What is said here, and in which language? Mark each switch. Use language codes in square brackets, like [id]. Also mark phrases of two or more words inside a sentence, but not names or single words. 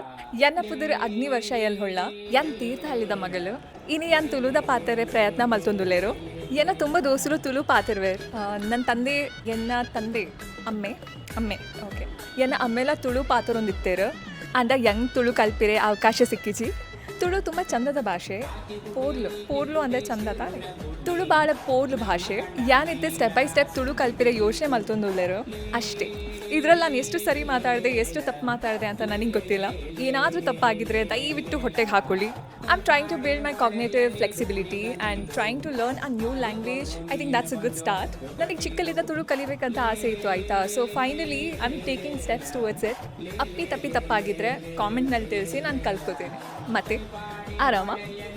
[tcy] ಎನ್ನ ಪುದರ್ ಅಗ್ನಿ ವರ್ಷ ಎಲ್ ಹೊಳ್ಳ ಯನ್ ತೀರ್ಥ ಹಳ್ಳಿದ ಮಗಳು ಇನ್ನು ಯನ್ ತುಳುದ ಪಾತರೆ ಪ್ರಯತ್ನ ಮಲ್ತೊಂದುಲ್ಲೇರು. ಎನ್ನ ತುಂಬ ದೋಸರು ತುಳು ಪಾತಿರ್ವೇರ್. [kn] ನನ್ನ ತಂದೆ [tcy] ಎನ್ನ ತಂದೆ ಅಮ್ಮೆ ಅಮ್ಮೆ ಓಕೆ ಎನ್ನ ಅಮ್ಮೆಲ್ಲ ತುಳು ಪಾತರೊಂದಿತ್ತೇರು ಅಂಡ ಯಂಗ್ ತುಳು ಕಲ್ಪಿರೆ ಅವಕಾಶ ಸಿಕ್ಕಿಜಿ. [kn] ತುಳು ತುಂಬ ಚಂದದ ಭಾಷೆ. ಪೋರ್ಲು ಅಂದರೆ ಚಂದ ತಾನೆ. ತುಳು ಭಾಳ ಪೋರ್ಲು ಭಾಷೆ. [tcy] ಯಾನಿತ್ತೆ [en] step by step [tcy] ತುಳು ಕಲ್ಪಿರೆ ಯೋಚನೆ ಮಲ್ತೊಂದುಳ್ಳೇರು ಅಷ್ಟೇ. [kn] ಇದರಲ್ಲಿ ನಾನು ಎಷ್ಟು ಸರಿ ಮಾತಾಡಿದೆ ಎಷ್ಟು ತಪ್ಪು ಮಾತಾಡಿದೆ ಅಂತ ನನಗೆ ಗೊತ್ತಿಲ್ಲ. ಏನಾದರೂ ತಪ್ಪಾಗಿದ್ದರೆ ದಯವಿಟ್ಟು ಹೊಟ್ಟೆಗೆ ಹಾಕೊಳ್ಳಿ. [en] I am trying to build my cognitive flexibility and trying to learn a new language. I think that's a good start. [kn] ನನಗೆ ಚಿಕ್ಕಲ್ಲಿದ್ದ ತುಳು ಕಲಿಬೇಕಂತ ಆಸೆ ಇತ್ತು ಆಯಿತಾ. [en] So finally I am taking steps towards it. [kn] ತಪ್ಪಾಗಿದ್ದರೆ ಕಾಮೆಂಟ್ನಲ್ಲಿ ತಿಳಿಸಿ ನಾನು ಕಲ್ತ್ಕೋತೀನಿ. ಮತ್ತೆ ಆರಾಮ.